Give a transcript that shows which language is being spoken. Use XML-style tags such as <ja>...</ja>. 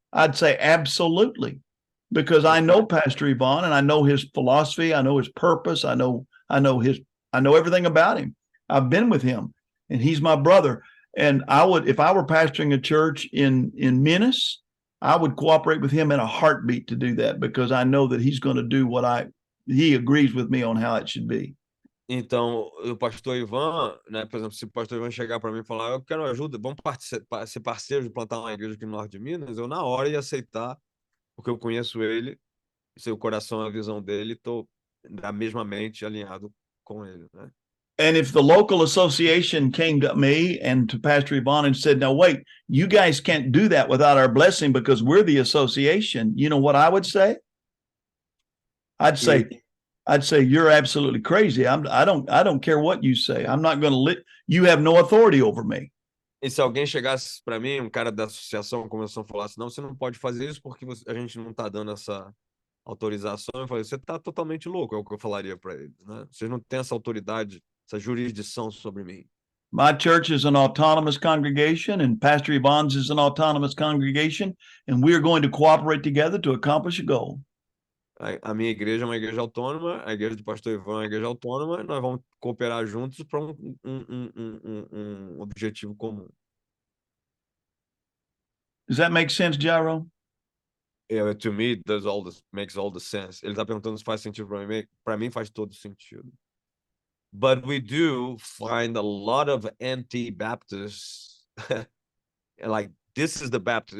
<en>I'd say absolutely, because I know Pastor Yvonne and I know his philosophy, I know his purpose, I know everything about him. I've been with him, and he's my brother. And I would, if I were pastoring a church in Minas, I would cooperate with him in a heartbeat to do that, because I know that he's going to do what he agrees with me on how it should be.</en> <pt>Então, o pastor Ivan, né, por exemplo, se o pastor Ivan chegar para mim e falar, eu quero ajuda, vamos ser parceiros de plantar uma igreja aqui no norte de Minas, eu na hora ia aceitar, porque eu conheço ele, seu coração, a visão dele, estou da mesma mente alinhado com ele, né?</pt> <en>And if the local association came to me and to Pastor Yvonne and said, "Now wait, you guys can't do that without our blessing because we're the association," you know what I would say? I'd say, you're absolutely crazy. I don't care what you say. I'm not going to you have no authority over me.</en> <pt>E se alguém chegasse para mim, um cara da associação, começou a falar assim, não, você não pode fazer isso porque a gente não está dando essa autorização. Eu falei, você está totalmente louco, é o que eu falaria para eles, né? Vocês não têm essa autoridade, essa jurisdição sobre mim.</pt> <en>My church is an autonomous congregation, and Pastor Yvonne's is an autonomous congregation, and we are going to cooperate together to accomplish a goal.</en> <pt>A minha igreja é uma igreja autônoma, a igreja do pastor Ivan é uma igreja autônoma, e nós vamos cooperar juntos para um objetivo comum.</pt> <en>Does that make sense, Jairo? Yeah, to me, makes all the sense.</en> <pt>Ele está perguntando se faz sentido para mim. Para mim faz todo sentido.</pt> <en>But we do find a lot of anti-Baptists, like, this is the Baptist.</en>